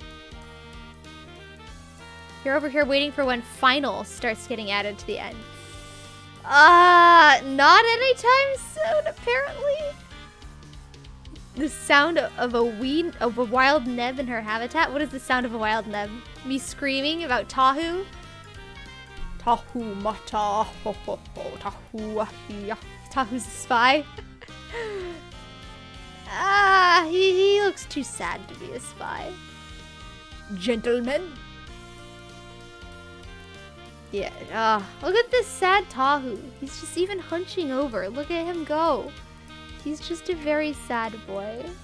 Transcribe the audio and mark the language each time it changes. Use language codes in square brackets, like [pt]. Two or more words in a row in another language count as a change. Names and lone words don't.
[en] You're over here waiting for when final starts getting added to the end. Not anytime soon, apparently. The sound of a wild Neb in her habitat? What is the sound of a wild Neb? Me screaming about Tahu? Tahu mata, ho ho ho, Tahu ahia. Tahu's a spy. He looks too sad to be a spy. Gentlemen. Yeah, look at this sad Tahu. He's just even hunching over. Look at him go. He's just a very sad boy.